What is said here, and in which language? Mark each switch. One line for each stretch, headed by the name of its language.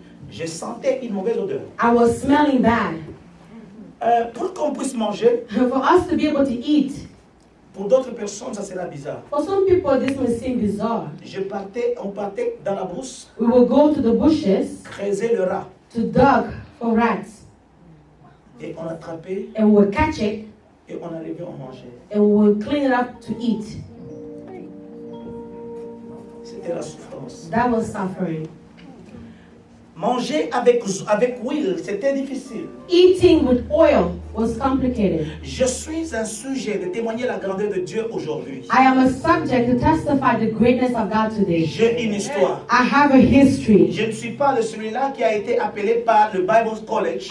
French: Je sentais une mauvaise odeur.
English: I was smelling bad.
French: Pour qu'on puisse manger,
English: For us to be able to eat,
French: pour d'autres personnes, ça sera bizarre.
English: for some people this may seem bizarre.
French: On partait dans la brousse,
English: We will go to the bushes
French: creuser le rat.
English: to dug for rats,
French: Et on attrapait
English: and we will catch it,
French: et on arrivait, on mangeait.
English: and we will clean it up to eat.
French: C'était la souffrance.
English: That was suffering.
French: Manger avec huile, c'était difficile.
English: Eating with oil was complicated.
French: Je suis un sujet de témoigner la grandeur de Dieu aujourd'hui.
English: I am a subject to testify the greatness of God today.
French: J'ai une histoire.
English: I have a history.
French: Je ne suis pas de celui-là qui a été appelé par le Bible College,